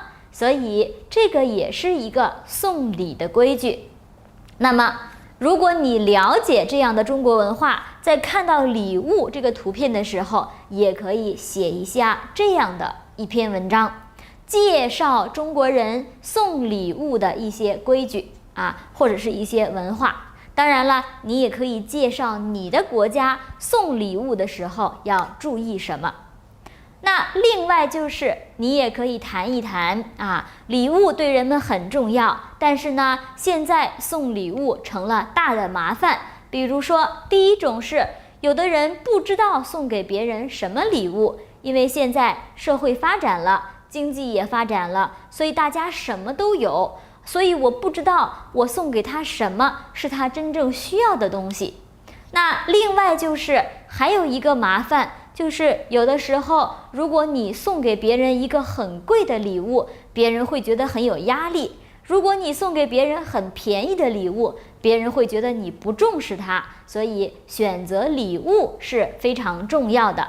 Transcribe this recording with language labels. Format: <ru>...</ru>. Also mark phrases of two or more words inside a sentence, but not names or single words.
<zh>所以這個也是一個送禮的規矩。那麼如果你了解這樣的中國文化，在看到禮物這個圖片的時候，也可以寫一下這樣的一篇文章，介紹中國人送禮物的一些規矩或者是一些文化。當然了，你也可以介紹你的國家送禮物的時候要注意什麼。那另外就是你也可以談一談禮物对人們很重要，但是呢，現在送禮物成了大的麻煩。比如說，第一種是有的人不知道送給別人什麼禮物，因為現在社会发展了，經濟也發展了，所以大家什麼都有，所以我不知道我送給他什麼是他真正需要的東西。那另外就是還有一個麻煩，就是有的時候如果你送給別人一個很貴的禮物，別人會覺得很有壓力；如果你送給別人很便宜的禮物，別人會覺得你不重視他。所以選擇禮物是非常重要的。</zh>